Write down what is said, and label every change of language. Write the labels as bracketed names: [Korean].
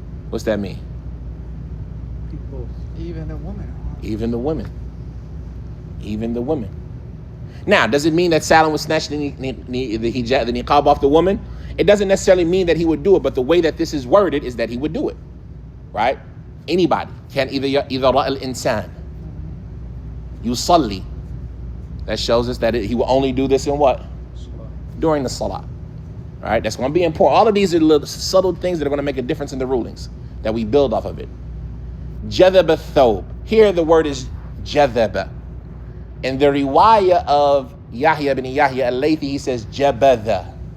[English] What's that mean? People. Even a woman. Even the women. Even the women. Now, does it mean that Salam would snatch the hijab, the niqab off the woman? It doesn't necessarily mean that he would do it, but the way that this is worded is that he would do it. Right? Anybody can [Arabic] إذا رأى الإنسان يصلي. [English] That shows us that he will only do this in what? During the salah. Right? That's going to be important. All of these are little subtle things that are going to make a difference in the rulings that we build off of it. [Arabic] جذب الثوب. [English] Here the word is جذب. In the riwayah of Yahya ibn Yahya al-Laythi, he says jabadha.